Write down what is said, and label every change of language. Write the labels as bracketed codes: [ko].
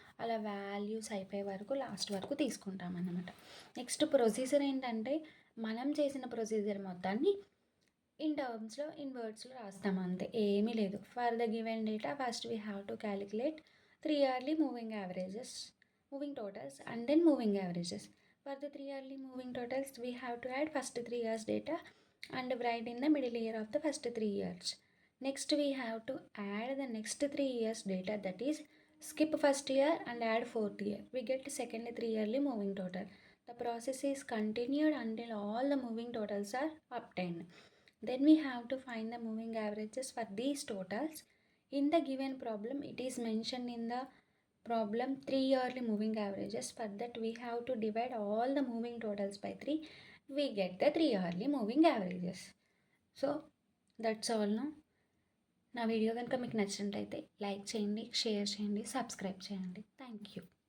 [te] అలా వాల్యూస్ అయిపోయే వరకు లాస్ట్ వరకు తీసుకుంటాం అన్నమాట. నెక్స్ట్ ప్రొసీజర్ ఏంటంటే, మనం చేసిన ప్రొసీజర్ మొత్తాన్ని ఇన్ టర్మ్స్లో ఇన్ వర్డ్స్లో రాస్తాం, అంతే, ఏమీ లేదు. [en] For the given data first we have to calculate 3 yearly moving averages, moving totals and then moving averages. For the 3 yearly moving totals, we have to add first 3 years data and write in the middle year of the first 3 years. Next, we have to add the next 3 years data, that is skip first year and add fourth year. We get second 3 yearly moving total. The process is continued until all the moving totals are obtained. Then we have to find the moving averages for these totals. In the given problem, it is mentioned in the problem 3 yearly moving averages. For that we have to divide all the moving totals by 3. We get the 3 yearly moving averages. So that's all. [te] నా video కనుక మీకు నచ్చినట్లయితే like చేయండి, share చేయండి, subscribe చేయండి. [en] Thank you.